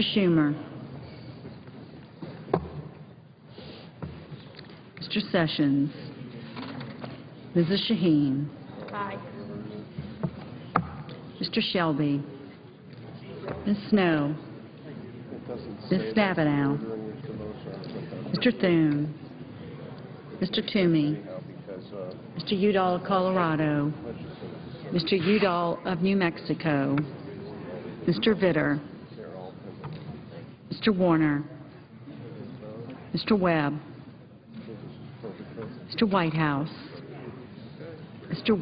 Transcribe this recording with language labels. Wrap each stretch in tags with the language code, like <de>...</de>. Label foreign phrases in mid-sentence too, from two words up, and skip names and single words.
<en>Schumer, Mr. Sessions, Mrs. Shaheen, Mr. Shelby, Ms. Snow, Ms. Stabenow, Mr. Thune, Mr. Toomey, Mr. Udall of Colorado, Mr. Udall of New Mexico, Mr. Vitter, Mr. Warner, Mr. Webb, Mr. Whitehouse, Mr.</en>